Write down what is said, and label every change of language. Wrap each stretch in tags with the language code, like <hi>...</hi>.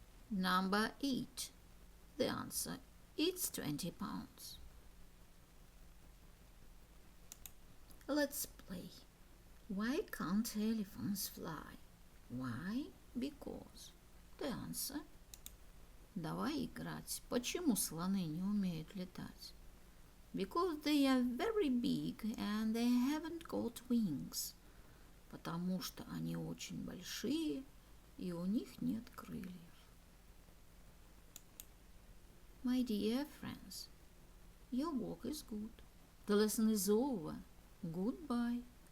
<en>Number 8. The answer. It's 20 pounds. Let's play. Why can't elephants fly? Why? Because. The answer.</en> <ru>Давай играть. Почему слоны не умеют летать?</ru> <en>Because they are very big and they haven't got wings.</en> <ru>Потому что они очень большие и у них нет крыльев.</ru> <en>My dear friends, your work is good. The lesson is over. Goodbye.</en>